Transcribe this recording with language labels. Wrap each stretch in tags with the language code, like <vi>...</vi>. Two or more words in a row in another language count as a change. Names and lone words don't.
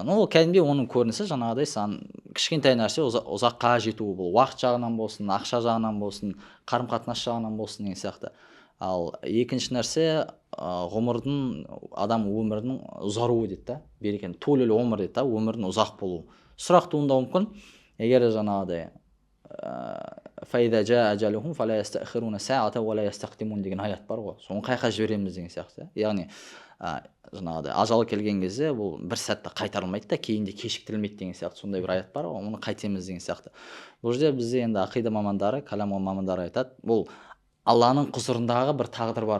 <kk>Ол кәдімгі оның көрінісі жаңағыдай сан кішкентай нәрсе ұзаққа жетуі, бұл уақыт жағынан болсын, ақша жағынан болсын, қарым-қатынас жағынан болсын деген сияқты. Ал екінші нәрсе адам өмірінің ұзаруы дейді. Берекен толел өмір дейді, өмірдің ұзақ болуы. Сұрақ туындауы мүмкін. Егер жаңағыдай</kk> <ar>فإذا جاء أجلهم فلا يستأخرون ساعة ولا يستقدمون</ar> <kk>деген аят бар ғой. Соны қайқа жібереміз деген сияқты. Яғни жаңағыдай ажалы келген кезде бұл бір сәтте қайтарылмайды да, кейінде кешіктірілмейді деген сияқты сондай бір аят бар ғой. Оны қайтеміз деген сияқты. Бұл жерде бізде енді ақида мамандары, калам мамандары айтады, бұл Алланың құзырындағы бір тағдыр бар.</kk>